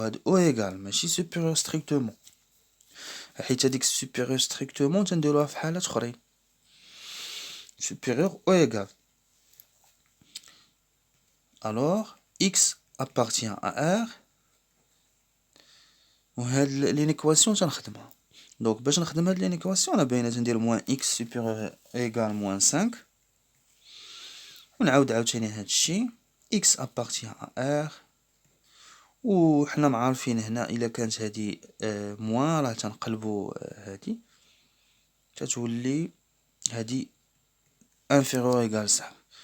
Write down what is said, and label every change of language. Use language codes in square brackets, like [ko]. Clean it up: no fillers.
[ar] هاد [fr] ou égal [ar] ماشي [fr] supérieur strictement [ar] حيت هاديك supérieur strictement تنديروها في حالات اخرين. [fr] supérieur ou égal. alors x appartient à R [ar] وهاد لينيكواسيون تنخدمها. دونك باش نخدم هاد لينيكواسيون انا باينه تندير موان x supérieur égal موان 5 ونعاود عاوتاني هاد الشيء [fr] x appartient à R. [ar] وحنا معارفين هنا الا كانت هادي موان راه تنقلبو هادي تتولي هادي [fr] inférieur égal 5.